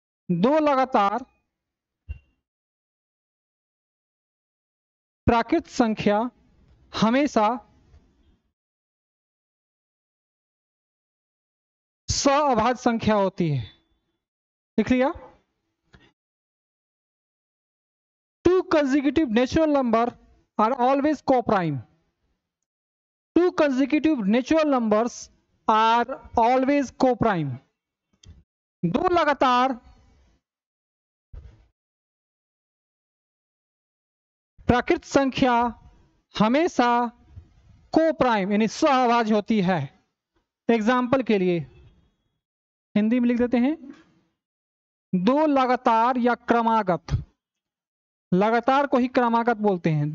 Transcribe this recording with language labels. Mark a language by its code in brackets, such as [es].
[hi] दो लगातार प्राकृत संख्या हमेशा सहअभाज्य संख्या होती है। लिख लिया? [en] Two consecutive natural numbers are always co-prime. Two consecutive natural numbers are always co-prime. [hi] दो लगातार प्राकृत संख्या हमेशा को-प्राइम यानी सहअभाज्य होती है। एग्जाम्पल के लिए हिंदी में लिख देते हैं, दो लगातार या क्रमागत, लगातार को ही क्रमागत बोलते हैं।